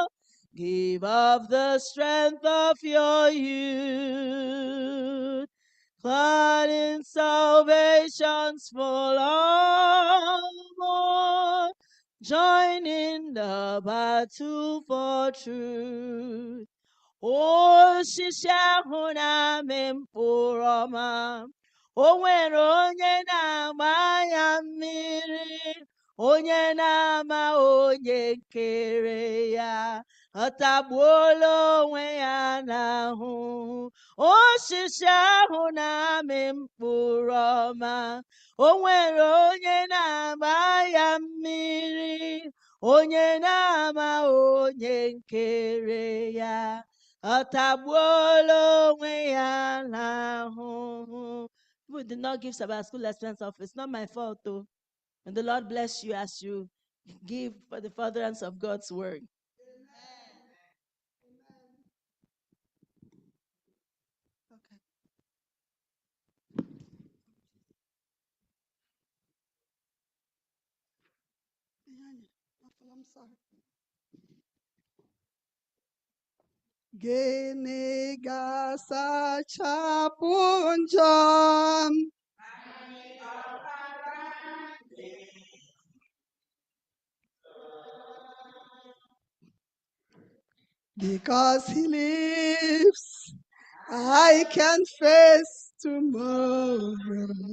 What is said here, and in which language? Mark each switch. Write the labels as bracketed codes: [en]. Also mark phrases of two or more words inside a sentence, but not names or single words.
[en] Give of the strength of your youth. Clad in salvation's full armor. Join in the battle for truth. [ig] Osisi ahụ na-amị mkpụrụ ọma, o nwere onye na-agba ya mmiri, onye na-ama onye kere ya, ọ tagbuola onwe ya n'ahụ. Osisi ahụ na-amị mkpụrụ ọma, o nwere onye na-agba ya mmiri, onye na-ama onye nkere ya, ọ tagbuola onwe ya n'ahụhụ. [en] People did not give Sabbath school expense off. It's not my fault, though. And the Lord bless you as you give for the furtherance of God's word. I'm sorry. [ig] Gịnị ga-asachapụ njọ m? [en] Because he lives, I can face tomorrow.